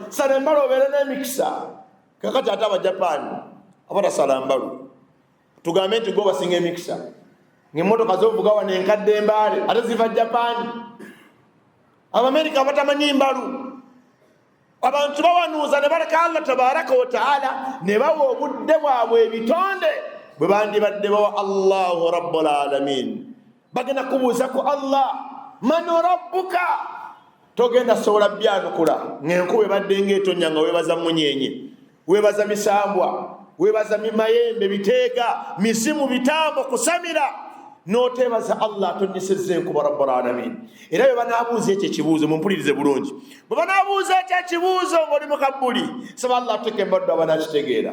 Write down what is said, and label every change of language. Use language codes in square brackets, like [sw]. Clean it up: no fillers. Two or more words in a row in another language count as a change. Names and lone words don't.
[lg] Sala embalu obeere n'emikisa. Kakati ate Abajapani abatasala mbalu tugambe nti go basinga emikisa ng'emmotoka z'ovuga wano enkadde embaale ate ziva Japani. Abamerika batamanyi mbalu. Abantu bawanuuza ne baleka [ar] الله تبارك وتعالى [lg] ne bawa obudde bwabwe ebitonde bwe bandibadde bawa [ar] الله رب العالمين. [lg] Bagenda kubuuza ku [ar] الله من ربك. [lg] Togenda sobola byanukula ng'enkuba ebadde ng'etonnya nga weebaza munyenye weebaza misambwa webaza mayembe biteega misimu bitambo kusamira notebaza Allah tonyesezze enkuba [ar] رب العالمين. [lg] Era bwe banaabuuza ekyo ekibuuzo mumpulirize bulungi, bwe banaabuuza ekyo ekibuuzo ng'oli mu kabbuli saba Allah atuteeke embaddu abanakitegeera.